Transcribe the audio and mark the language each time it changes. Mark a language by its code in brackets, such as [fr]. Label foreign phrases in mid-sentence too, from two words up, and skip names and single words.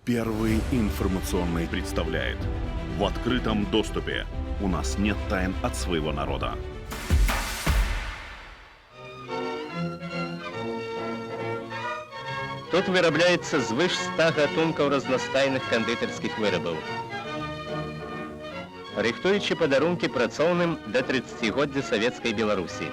[ru] Первый информационный представляет. В открытом доступе. У нас нет тайн от своего народа. [be] Тут вырабляецца звыш 100 гатункаў разнастайных кандытарскіх вырабаў. Рыхтуючы падарункі працоўным да 30годдзя Савецкай Беларусі.